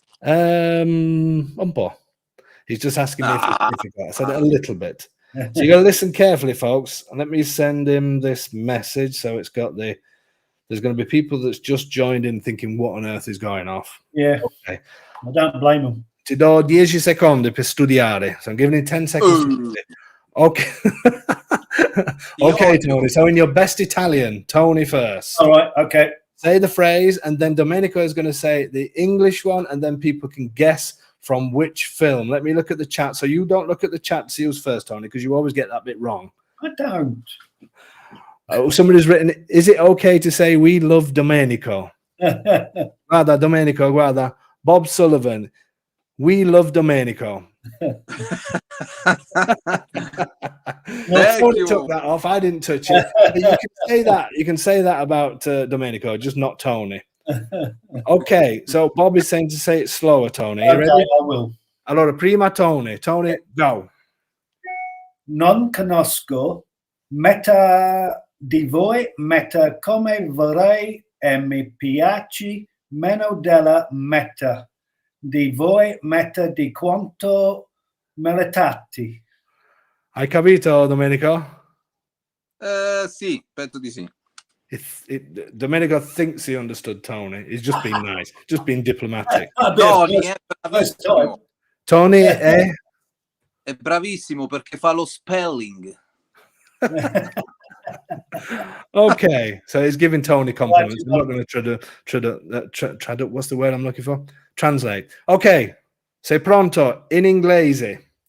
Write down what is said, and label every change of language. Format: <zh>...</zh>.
<it>Un po'.</it> <en>He's just asking me if it's difficult. I said it a little bit. So you got to listen carefully, folks. Let me send him this message. So it's got there's going to be people that's just joined in thinking, what on earth is going off? Yeah. Okay. I don't blame him.</en> <it>Ti do 10 secondi per studiare.</it> <en>So I'm giving him 10 seconds. To study. Okay. Okay, Tony. So in your best Italian, Tony first. All right. Okay. Say the phrase, and then Domenico is going to say the English one, and then people can guess from which film. Let me look at the chat. So you don't look at the chat to see who's first, Tony, because you always get that bit wrong. I don't. Oh, somebody's written, is it okay to say we love Domenico?</en> <it>Guarda, Domenico, guarda.</it> <en>Bob Sullivan, we love Domenico. Tony took that off. I didn't touch it. You can say that. You can say that about Domenico, just not Tony. Okay, so Bob is saying to say it slower, Tony. You ready? I will.</en> <it>Allora, prima Tony.</it> <en>Tony, go.</en> <it>Non conosco metà di voi, metà come vorrei e mi piace meno della metà di voi, metà di quanto meritate. Hai capito, Domenico? Sì, penso di sì.</it> <en>Domenico thinks he understood Tony. He's just being nice, just being diplomatic.</en> <it>Tony è bravissimo. Tony è bravissimo perché fa lo spelling.</it> <en>Okay, so he's giving Tony compliments. I'm not going to try to what's the word I'm looking for? Translate.</en> <it>Okay, sei pronto in inglese.</it>